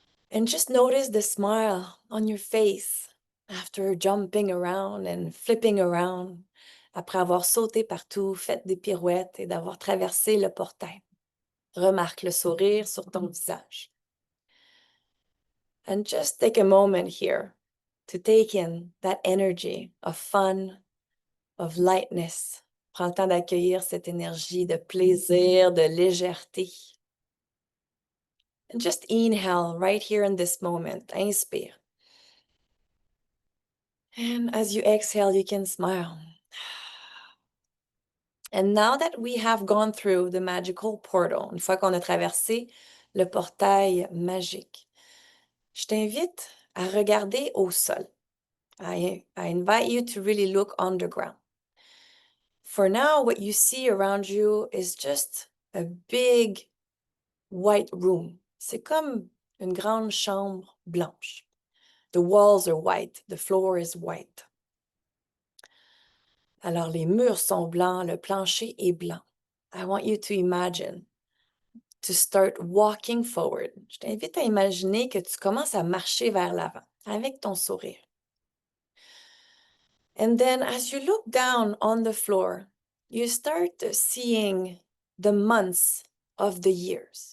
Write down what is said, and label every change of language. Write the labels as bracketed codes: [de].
[en] And just notice the smile on your face after jumping around and flipping around, [fr] après avoir sauté partout, fait des pirouettes et d'avoir traversé le portail. Remarque le sourire sur ton visage. [en] And just take a moment here to take in that energy of fun, of lightness. [fr] Prends le temps d'accueillir cette énergie de plaisir, de légèreté. [en] And just inhale right here in this moment. [fr] Inspire. [en] And as you exhale, you can smile. And now that we have gone through the magical portal, [fr] une fois qu'on a traversé le portail magique, je t'invite à regarder au sol. [en] I invite you to really look underground. For now, what you see around you is just a big white room. [fr] C'est comme une grande chambre blanche. [en] The walls are white, the floor is white. [fr] Alors, les murs sont blancs, le plancher est blanc. [en] I want you to imagine to start walking forward. [fr] Je t'invite à imaginer que tu commences à marcher vers l'avant avec ton sourire. [en] And then as you look down on the floor, you start seeing the months of the year.